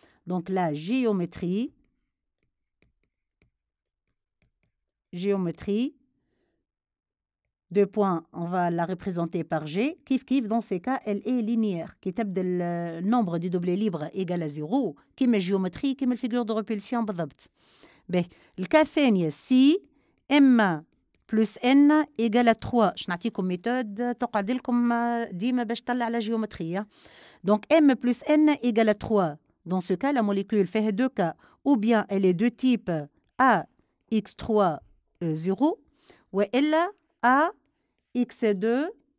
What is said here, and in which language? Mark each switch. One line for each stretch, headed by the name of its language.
French: Donc la géométrie, deux points, on va la représenter par G. Kiff, dans ces cas, elle est linéaire. Qui tape le nombre de doublés libres égal à 0, qui met géométrie, qui met figure de répulsion, بالضبط. Le cas ثاني, si M plus N égale à 3.
Arabic: Je نعطيكم méthode تقعد لكم ديما باش تطلع على géométrie.
French: Donc M plus N égale à 3. Dans ce cas, la molécule fait 2 cas. Ou bien elle est de type AX3E0 ou elle a AX2